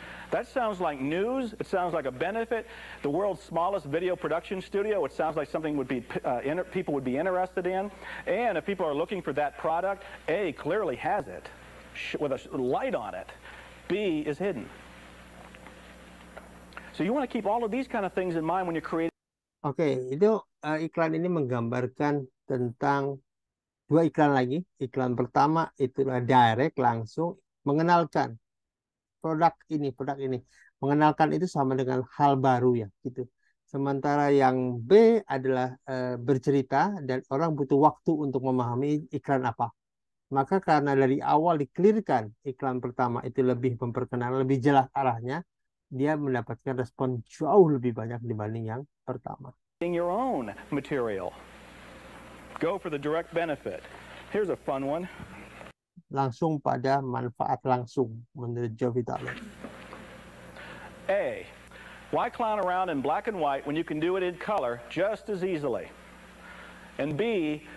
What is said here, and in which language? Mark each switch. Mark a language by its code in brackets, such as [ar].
[en] That sounds like news. It sounds like a benefit. The world's smallest video production studio. It sounds like something would be people would be interested in. And if people are looking for that product, A clearly has it with a light on it. B is hidden. So you want to keep all of these kind of things in mind when you're creating. [id] Oke, itu iklan ini menggambarkan tentang dua iklan lagi. Iklan pertama itulah direct langsung mengenalkan produk ini, mengenalkan itu sama dengan hal baru ya, gitu. Sementara yang B adalah bercerita dan orang butuh waktu untuk memahami iklan apa. Maka karena dari awal diklirkan iklan pertama itu lebih memperkenalkan, lebih jelas arahnya, dia mendapatkan respon jauh lebih banyak dibanding yang pertama. [en] Your own material. Go for the direct benefit. Here's a fun one. [id] Langsung pada manfaat langsung menurut Joe Vitale. [en] A. Why clown around in black and white when you can do it in color just as easily? And B.